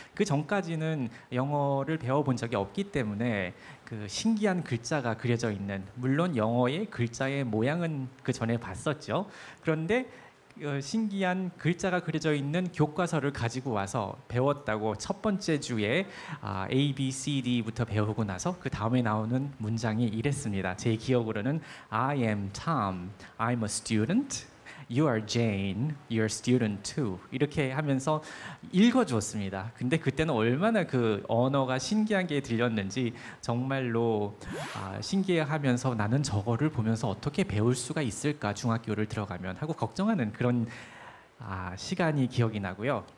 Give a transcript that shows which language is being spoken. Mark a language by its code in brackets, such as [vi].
[ko] 그 전까지는 영어를 배워본 적이 없기 때문에 그 신기한 글자가 그려져 있는, 물론 영어의 글자의 모양은 그 전에 봤었죠. 그런데 신기한 글자가 그려져 있는 교과서를 가지고 와서 배웠다고 첫 번째 주에 A, B, C, D부터 배우고 나서 그 다음에 나오는 문장이 이랬습니다. 제 기억으로는 [en] I am Tom, I'm a student, You are Jane, you're student too. [ko] 이렇게 하면서 읽어주었습니다. 근데 그때는 얼마나 그 언어가 신기한 게 들렸는지 정말로 신기해하면서 나는 저거를 보면서 어떻게 배울 수가 있을까 중학교를 들어가면 하고 걱정하는 그런 시간이 기억이 나고요.